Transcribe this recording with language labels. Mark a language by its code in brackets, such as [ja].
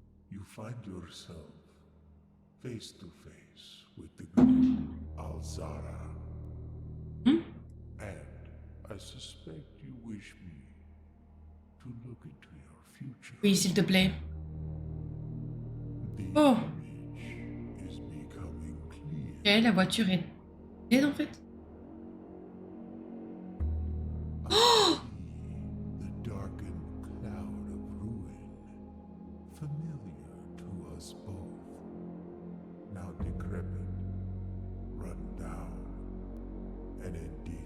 [en] You find yourself face to face with the great Alzara. And I suspect you wish me to look into your future. [fr] Oui, s'il te plaît. [en] The Oh. image is becoming clear. [fr] Ok, la voiture est dead en fait. [en] The darkened cloud of ruin, familiar to us both, now decrepit, run down, and indeed